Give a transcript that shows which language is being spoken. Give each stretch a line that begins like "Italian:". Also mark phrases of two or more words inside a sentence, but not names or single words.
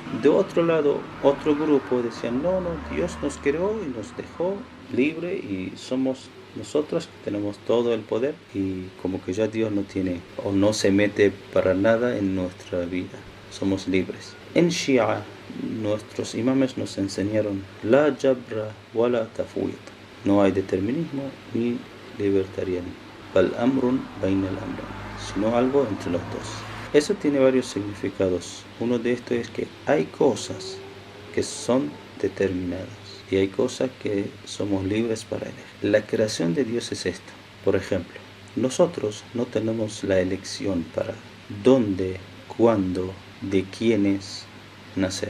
Spanish: De otro lado, otro grupo decían, no, Dios nos creó y nos dejó libre y somos nosotros que tenemos todo el poder y como que ya Dios no tiene o no se mete para nada en nuestra vida. Somos libres. En Shia, nuestros imames nos enseñaron
Arabic: لا جبر ولا تفويض.
Spanish: No hay determinismo ni libertarianismo.
Arabic: بل أمر بين الأمرين,
Spanish: sino algo entre los dos. Eso tiene varios significados. Uno de estos es que hay cosas que son determinadas y hay cosas que somos libres para elegir. La creación de Dios es esto. Por ejemplo, nosotros no tenemos la elección para dónde, cuándo, de quiénes nacer.